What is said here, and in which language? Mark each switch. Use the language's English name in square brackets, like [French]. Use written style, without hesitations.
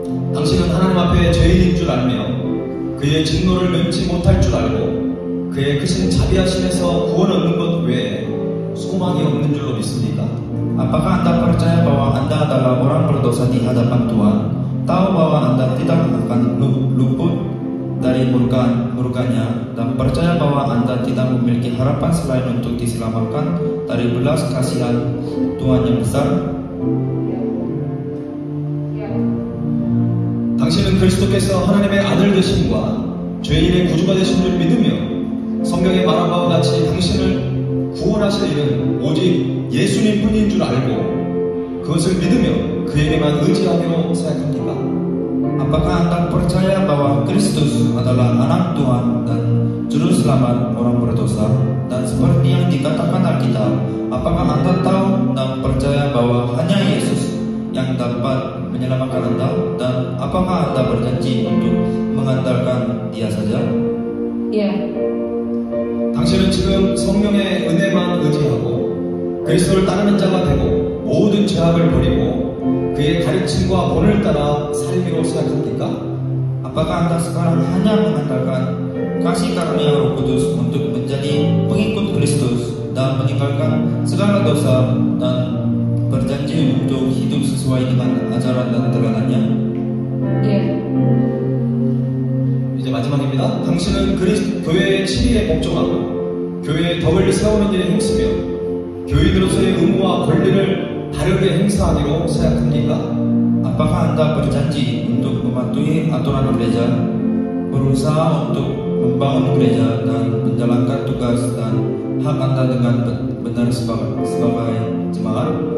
[Korean] 당신은 하나님 앞에 죄인인 줄 알며 그의 진노를 면치 못할 줄 알고 그의 크신 자비하심에서 구원 얻는 것 외에 소망이 없는 줄로 믿습니까? [Indonesian] Apakah Anda percaya bahwa Anda adalah orang berdosa di hadapan Tuhan? Tahu bahwa Anda tidak akan luput dari murkanya dan percaya bahwa Anda tidak memiliki harapan selain untuk diselamatkan dari belas kasihan Tuhan yang besar? [Korean] 당신은 그리스도께서 하나님의 아들 되심과 죄인의 구주가 되신 줄 믿으며 성경에 말한 바와 같이 당신을 구원하실 일은 오직 예수님 뿐인 줄 알고 그것을 믿으며 그에게만 의지하기로 생각합니까? [Indonesian] Apakah Anda percaya bahwa Kristus adalah anak Tuhan dan juru selamat orang berdosa? Dan seperti yang dikatakan Alkitab, apakah Anda tahu dan percaya bahwa hanya Yesus yang dapat menyelamatkan Anda? Dan apakah Anda berjanji untuk mengandalkan Dia saja? Ya. [Korean] 당신은 지금 성령의 은혜만 의지하고 그리스도를 따르는 자가 되고 모든 죄악을 버리고 그의 가르침과 본을 따라 살기로 생각합니까? [Indonesian] Apakah Anda sekarang hanya mengandalkan kasih karunia Roh Kudus untuk menjadi pengikut Kristus dan meninggalkan segala dosa dan berjanji untuk hidup sesuai dengan ajaran dan teladannya? Ya. [Korean] 이제 마지막입니다. 당신은 교회의 7일에 복종하고 교회의 덕을 세우는 일에 힘쓰며 교인으로서의 의무와 권리를 바르게 행사하기로 생각합니까? [Indonesian] Apakah Anda berjanji untuk mematuhi aturan gereja, berusaha untuk membangun gereja dan menjalankan tugas dan hak Anda dengan benar sebagai jemaat?